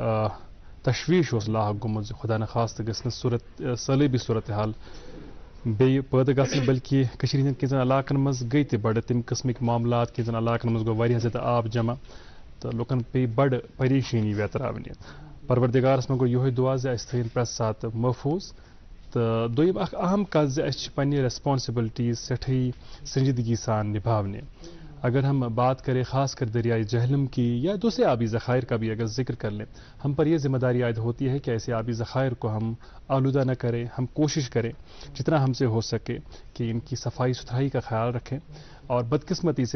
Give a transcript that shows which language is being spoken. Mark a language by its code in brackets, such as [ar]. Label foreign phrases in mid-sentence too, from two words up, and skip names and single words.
[ks] تشویش اوس لاحق گوٚمُت زِ خدا نخواستہٕ گٔژھ نہٕ سٲلٲبی صورتحال بیٚیہِ پٲدٕ گژھٕنۍ بلکہِ کٔشیٖرِ ہٕنٛدٮ۪ن کینٛژن علاقن منٛز گٔے تہِ بڑٕ تَمہِ قٕسمٕکۍ معاملات کینٛژن علاقن منٛز گوٚو واریاہ زیادٕ آب جمع تہٕ لُکن پیٚیہِ بڑٕ پریشٲنی ویتراونہِ پروردگارس منٛز گوٚو یِہوے دعا زِ اَسہِ تھٲیِن پرٛٮ۪تھ ساتہٕ محفوٗظ تہٕ دوٚیِم اکھ اہم کتھ زِ اَسہِ چھِ پننہِ ریسپانسبلٹیٖز سٮ۪ٹھٕے سنجیدگی سان نبھاونہِ [ur] اگر ہم بات کریں خاص کر دریائے جہلم کی یا دوسرے آبی ذخائر کا بھی اگر ذکر کر لیں ہم پر یہ ذمہ داری عائد ہوتی ہے کہ ایسے آبی ذخائر کو ہم آلودہ نہ کریں ہم کوشش کریں جتنا ہم سے ہو سکے کہ ان کی صفائی ستھرائی کا خیال رکھیں اور بدقسمتی سے